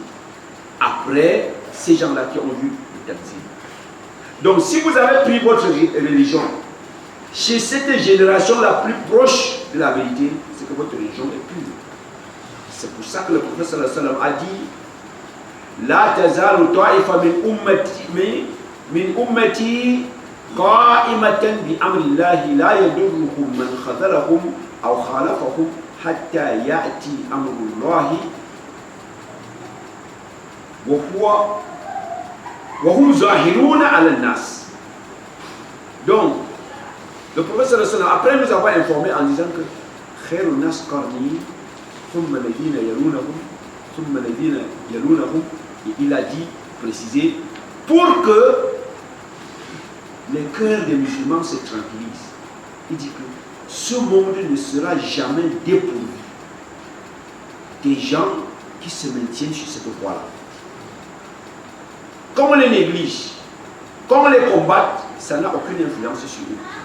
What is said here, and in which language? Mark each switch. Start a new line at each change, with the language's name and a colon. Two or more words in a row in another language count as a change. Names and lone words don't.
French: Après, ces gens-là qui ont vu le Tanzil. Donc, si vous avez pris votre religion chez cette génération la plus proche de la vérité, c'est que votre religion est pure. C'est pour ça que le prophète
Arabic: صلى الله عليه وسلم
French: a dit
Arabic: لا تزال طائفة من أمتي قائمة بأمر الله لا يضرهم من خذلهم أو خالفهم حتى يأتي أمر الله وهم ظاهرون على الناس.
French: Donc, le prophète
Arabic: صلى الله عليه وسلم,
French: après nous avoir informé en disant que
Arabic: خير الناس قرني ثم الذين يلونهم ثم الذين يلونهم,
French: et il a dit, précisé, pour que les cœurs des musulmans se tranquillisent. Il dit que ce monde ne sera jamais dépourvu des gens qui se maintiennent sur cette voie-là. Comme on les néglige, comme on les combatte, ça n'a aucune influence sur eux.